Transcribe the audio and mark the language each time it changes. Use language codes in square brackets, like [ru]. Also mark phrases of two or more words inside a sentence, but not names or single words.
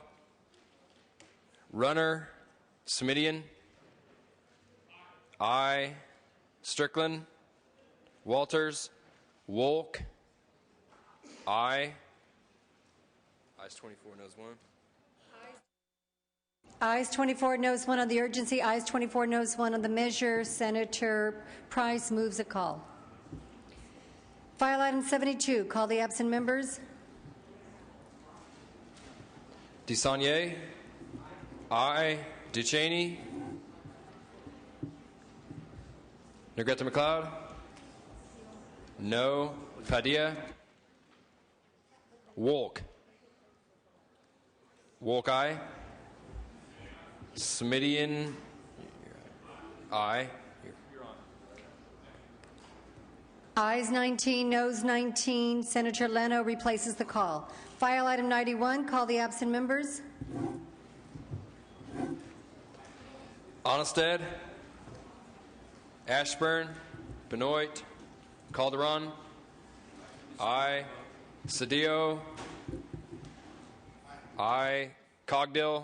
[en] Runner? Smidian? Aye. Strickland? Walters? Wolk? Aye. Ayes 24, noes 1. Ayes 24, noes 1 on the urgency. Ayes 24, noes 1 on the measure. Senator Price moves a call. File item 72, call the absent members. DeSaulnier? Aye. Ducheney? Negrete McLeod? No. Padilla? Wolk? Wolk, aye. Smidian? Aye. Ayes 19, noes 19. Senator Leno replaces the call. File item 91, call the absent members. Onnested? Ashburn? Benoit? Calderon? Aye. Cedillo. Aye. Cogdill.